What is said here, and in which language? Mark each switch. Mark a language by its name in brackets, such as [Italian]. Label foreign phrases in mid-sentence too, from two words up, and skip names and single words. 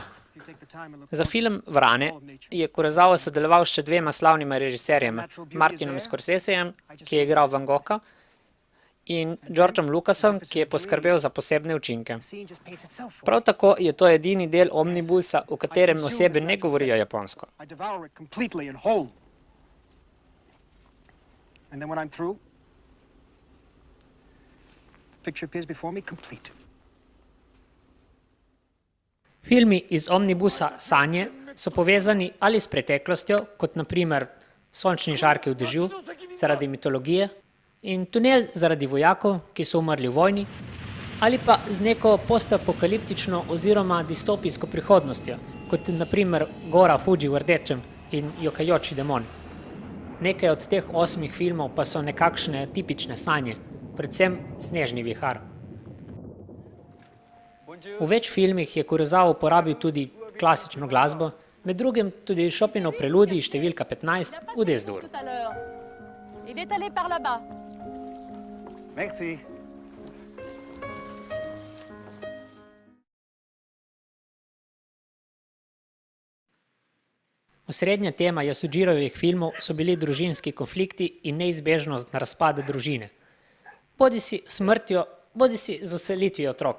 [Slovenian] Za film Vrane je Kurosawa sodeloval s še 2 slavnima režiserjema, Martinom Scorsesejem, ki je igral Van Gogha, in Georgeom Lucasom, ki je poskrbel za posebne učinke. Prav tako je to edini del omnibusa, v katerem osebe ne govorijo japonsko. [English] And then when I'm through, the picture appears before me complete. [Slovenian] Filmi iz omnibusa Sanje so povezani ali s preteklostjo, kot na primer Sončni žarki v dežju, zaradi mitologije, in Tunel zaradi vojakov, ki so umrli v vojni, ali pa z neko postapokaliptično oziroma distopijsko prihodnostjo, kot na primer Gora Fuji v rdečem in Jokajoči demon. Nekaj od teh 8 filmov pa so nekakšne tipične sanje, predvsem Snežni vihar. V več filmih je Kurosawa uporabil tudi klasično glasbo, med drugim tudi Chopinov preludij številka 15 v D-dur. [French] Tout à l'heure. Il est allé par là-bas. Merci. [Slovenian] Osrednja tema Yasujirovih filmov so bili družinski konflikti in neizbežnost razpada družine. Bodisi s smrtjo, bodisi z odselitvijo otrok.